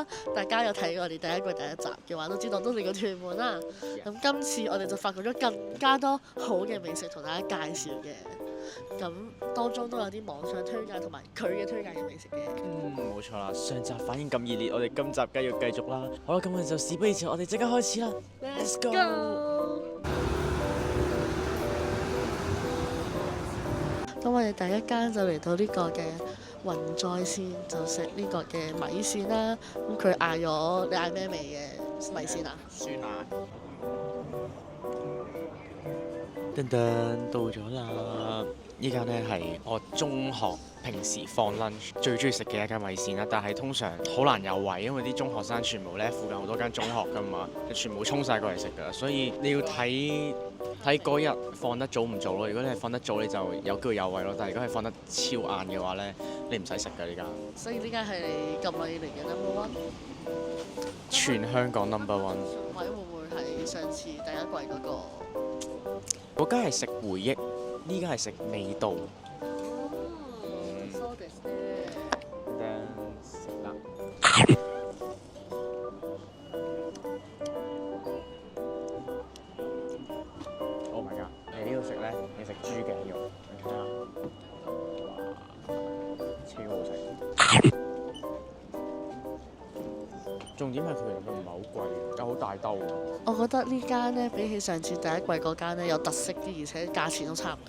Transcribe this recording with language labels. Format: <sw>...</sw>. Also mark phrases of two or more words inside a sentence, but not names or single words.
<yue>大家有睇我哋第一季第一集嘅話，都知道都嚟過屯門啦。咁今次我哋就發掘咗更加多好嘅美食同大家介紹嘅。咁當中都有啲網上推介同埋佢嘅推介嘅美食嘅。冇錯啦，上集反應咁熱烈，我哋今集梗係要繼續啦。好啦，咁我哋就事不宜遲，我哋即刻開始啦。</yue> <en>Let's go！</en> <yue>咁我哋第一間就嚟到呢個嘅雲在線，就食呢個嘅米線啦。咁佢嗌咗，你嗌咩味嘅米線啊？酸辣。噔噔到咗啦！呢間呢係我中學平時放 lunch 最中意食嘅一間米線啦，但係通常好難有位，因為啲中學生全部呢附近好多間中學㗎嘛，全部衝晒過嚟食㗎，所以你要睇嗰日放得早唔早咯。如果你係放得早，你就有機會有位咯，但係如果係放得超晏嘅話呢，你唔使食㗎呢間。所以呢間係你咁耐以嚟嘅</yue> <en>number one，</en> <yue>全香港</yue> <en>number one。</en> <yue>或者會唔會係上次第一季嗰個？嗰間係食回憶，呢間係食味道。</yue> <en>So this</en> <yue>食啦。</yue> <en>Oh my god！</en> <yue>你呢度食咧，你食豬頸肉，你睇下，哇，超好食。重點係佢唔係好貴，又好大兜。我覺得呢間咧比起上次第一季嗰間咧有特色啲，而且價錢都差唔多。</yue>